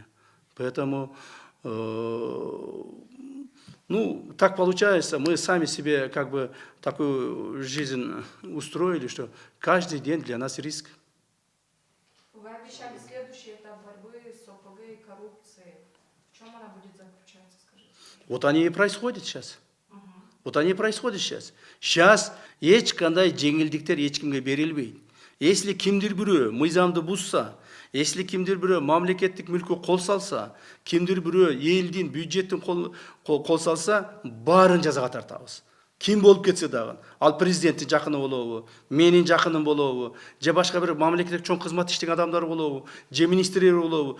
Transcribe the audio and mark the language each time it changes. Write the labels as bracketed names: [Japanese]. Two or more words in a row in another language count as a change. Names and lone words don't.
[Russian] Поэтому ну, так получается, мы сами себе как бы такую жизнь устроили, что каждый день для нас риск. Вы обещали следующий этап борьбы с ОПГ и коррупцией. В чем она будет заключаться, скажите? Вот они и происходят сейчас. Вот они и происходят сейчас. [Kyrgyz] Сейчас эч кандай жеңилдиктер эч кимге берилбейт. Если кимдир бирөө мыйзамды бузса, если кимдир бирөө мамлекеттик мүлккө кол салса, кимдир бирөө элдин бюджеттин кол салса, баарын жазага тартабыз. Ким болуп кетсе дагы, ал президенттин жакыны болобу, менин жакыным болобу, же башка бир мамлекеттик чоң кызмат иштеген адамдар болобу, же министрлер болобу.